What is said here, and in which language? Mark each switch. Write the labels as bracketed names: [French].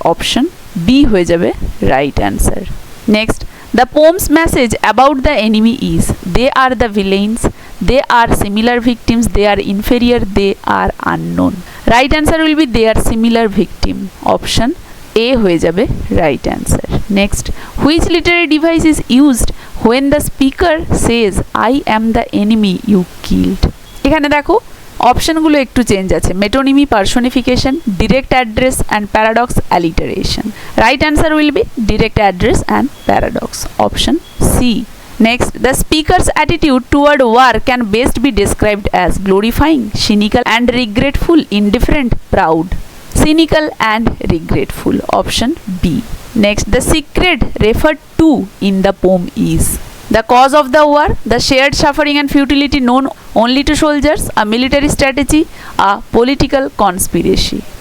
[English] Option B [Bangla] হয়ে যাবে [English] right answer. Next, the poem's message about the enemy is they are the villains, they are similar victims, they are inferior, they are unknown. Right answer will be they are similar victim. Option A [Bangla] হয়ে যাবে [English] right answer. Next, which literary device is used when the speaker says I am the enemy you killed? [Bangla] এখানে দেখো অপশনগুলো একটু change আছে, [English] Metonymy, personification, direct address and paradox, alliteration. Right answer will be direct address and paradox, option C. Next, the speaker's attitude toward war can best be described as glorifying, cynical and regretful, indifferent, proud. Cynical and regretful, option B. Next, the secret referred to in the poem is the cause of the war, the shared suffering and futility known only to soldiers, a military strategy, a political conspiracy.